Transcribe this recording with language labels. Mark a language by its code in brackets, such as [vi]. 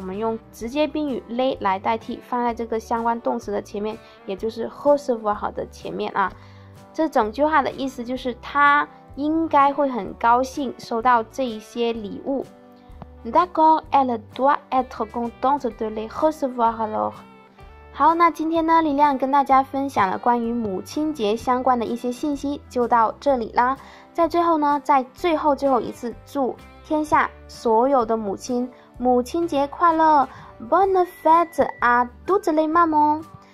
[zh] 我们用直接宾语 les 来代替，放在这个相关动词的前面，也就是 recevoir 的前面啊。这整句话的意思就是他应该会很高兴收到这一些礼物。 [fr] D'accord, elle doit être contente de les recevoir alors. [zh] 好，那今天呢，丽亮跟大家分享了关于母亲节相关的一些信息，就到这里啦。在最后呢，在最后一次祝天下所有的母亲母亲节快乐 ！ [fr] Bonne fête à toutes les mamans。